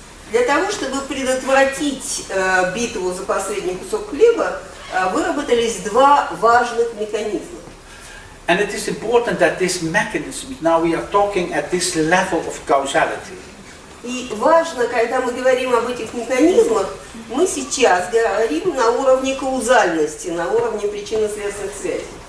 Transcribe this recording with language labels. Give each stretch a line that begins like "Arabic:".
Russian: Для того, чтобы предотвратить битву за последний кусок хлеба, выработались два важных механизма.
English: And it is important that this mechanism, now we are talking at this level of causality.
Russian: И важно, когда мы говорим об этих механизмах, мы сейчас говорим на уровне каузальности, на уровне причинно-следственных связей.